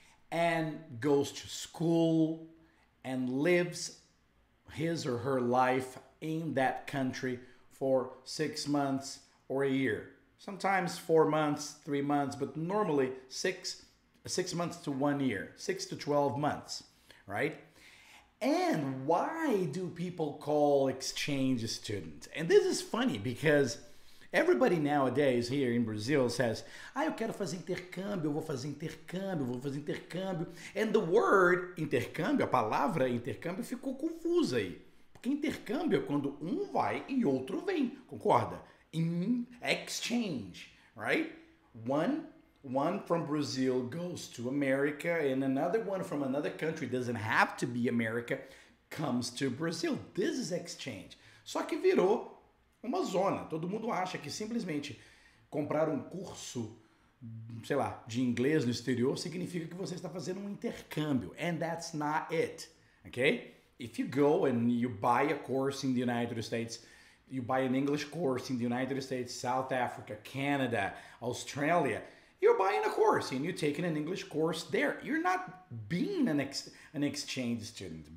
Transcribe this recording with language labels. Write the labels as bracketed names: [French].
[English] And goes to school and lives his or her life in that country for 6 months or a year. Sometimes 4 months, 3 months, but normally six months to 1 year, 6 to 12 months, right? And why do people call exchange student? And this is funny because everybody nowadays here in Brazil says, [Portuguese] eu quero fazer intercâmbio, eu vou fazer intercâmbio, eu vou fazer intercâmbio. [English] And the word [Portuguese] intercâmbio, a palavra intercâmbio ficou confusa aí. Porque intercâmbio é quando um vai e outro vem, concorda? [English] In exchange, right? One from Brazil goes to America and another one from another country, doesn't have to be America, comes to Brazil. This is exchange. [Portuguese] Só que virou uma zona. Todo mundo acha que simplesmente comprar um curso, sei lá, de inglês no exterior significa que você está fazendo um intercâmbio. [English] And that's not it, okay? If you go and you buy a course in the United States, you buy an English course in the United States, South Africa, Canada, Australia, you're buying a course and you're taking an English course there. You're not being an exchange student.